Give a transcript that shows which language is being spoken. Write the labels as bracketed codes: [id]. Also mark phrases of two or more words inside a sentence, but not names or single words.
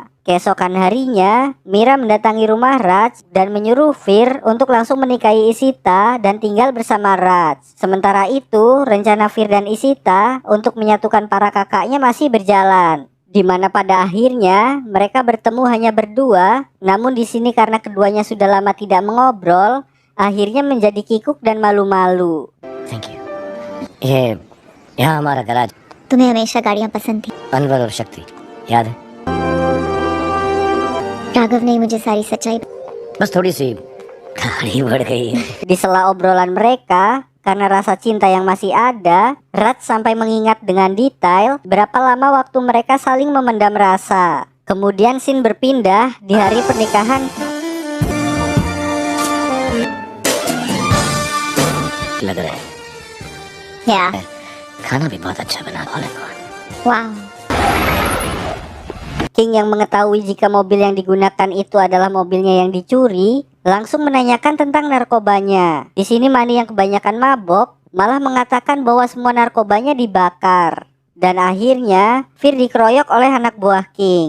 [id] Keesokan harinya, Mira mendatangi rumah Raj dan menyuruh Fir untuk langsung menikahi Ishita dan tinggal bersama Raj. Sementara itu, rencana Fir dan Ishita untuk menyatukan para kakaknya masih berjalan. Di mana pada akhirnya mereka bertemu hanya berdua, namun di sini karena keduanya sudah lama tidak mengobrol, akhirnya menjadi kikuk dan malu-malu. [en] Thank you. [hi] ये यहाँ हमारा गैराज। तुम्हें हमेशा गाड़ियाँ पसंद थी। अनवर और शक्ति याद है? राघव ने मुझे सारी सच्चाई। बस थोड़ी सी गाड़ी बढ़ गई है। [id] Di sela obrolan mereka, karena rasa cinta yang masih ada, Raj sampai mengingat dengan detail berapa lama waktu mereka saling memendam rasa. Kemudian scene berpindah di hari pernikahan. [hi] लग रहा है या खाना भी बहुत अच्छा बना। वाह। [id] King yang mengetahui jika mobil yang digunakan itu adalah mobilnya yang dicuri, langsung menanyakan tentang narkobanya. Di sini Mani yang kebanyakan mabok malah mengatakan bahwa semua narkobanya dibakar. Dan akhirnya Fir dikeroyok oleh anak buah King.